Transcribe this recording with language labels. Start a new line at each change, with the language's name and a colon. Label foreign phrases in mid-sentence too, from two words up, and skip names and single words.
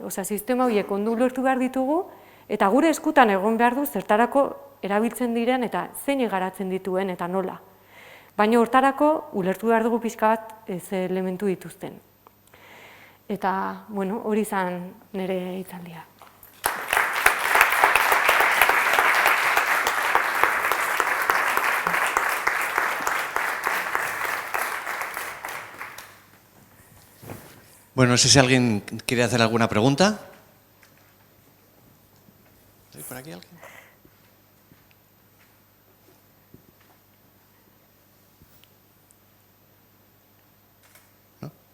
Basque: Osea, sistema horiek ondo ulertu behar ditugu, eta gure eskutan egon behar du zertarako erabiltzen diren eta zein garatzen dituen eta nola. Baina hortarako ulertu behar dugu pixka bat ze elementu dituzten. Eta, bueno, hori izan nire hitzaldia. Bueno,
Spanish: no sé si alguien quiere hacer alguna pregunta. ¿Hay por aquí alguien? ¿No?